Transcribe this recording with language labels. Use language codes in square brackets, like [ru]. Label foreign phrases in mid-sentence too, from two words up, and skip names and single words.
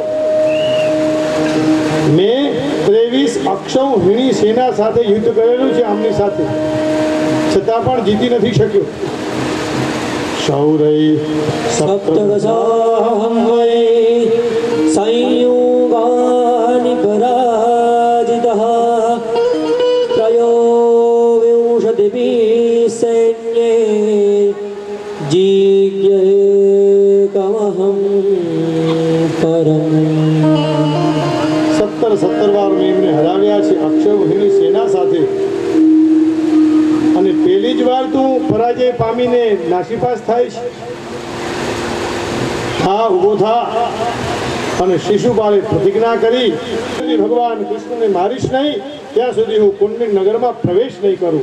[gu] મેં 23 અક્ષૌહિણી સેના સાથે યુદ્ધ કરેલું છે, આમની સાથે, છતાં પણ જીતી નથી શક્યો. [sa] શૌરૈ सप्तदशाहं वै संयुगानि पराजितः त्रयोविंशतिभिः सैन्ये जिज्ञेकमहं परम्. [gu] 17 વાર મેં એમને હરાવ્યા છે અક્ષૌહિણી સેના સાથે. અને પહેલી જ વાર તું પરાજય પામીને નાસીપાસ થાય છે. હા, ઊભો થા. અને શિશુપાલે પ્રતિજ્ઞા કરી, ભગવાન કૃષ્ણને મારીશ નહીં ત્યાં સુધી હું કુંડલી નગરમાં પ્રવેશ નહીં કરું.